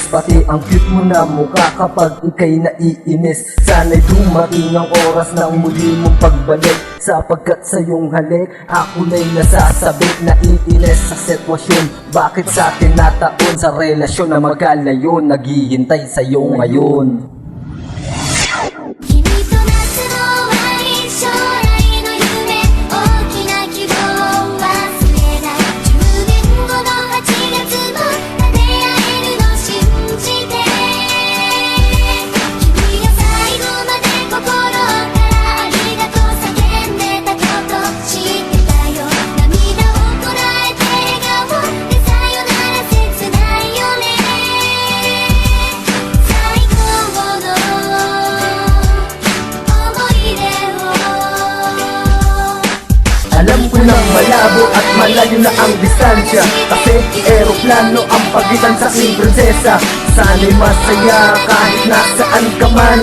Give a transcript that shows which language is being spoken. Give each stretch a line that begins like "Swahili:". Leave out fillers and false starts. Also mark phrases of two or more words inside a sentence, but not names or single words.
Filipino: Pati ang cute mo na mukha kapag ika'y naiinis. Sana'y dumating ang oras ng muli mong pagbalik, sapagkat sa iyong halik ako na'y nasasabik. Naiinis sa sitwasyon, bakit sa atin nataon sa relasyon na magkalayo. Naghihintay sa'yo ngayon.
Japanese: 君と夏の終わり、将来の夢、大きな希望を忘れない。10年後の8月も出会えるの信じて、君が最後まで心からありがとう叫んでたこと知ってたよ。涙をこらえて笑顔でさよなら切ないよね。最高の
Filipino: alam ko nang malabo at malayo na ang distansya, kasi eroplano ang pagitan sa aking prinsesa. Sana'y masaya kahit nasaan ka man.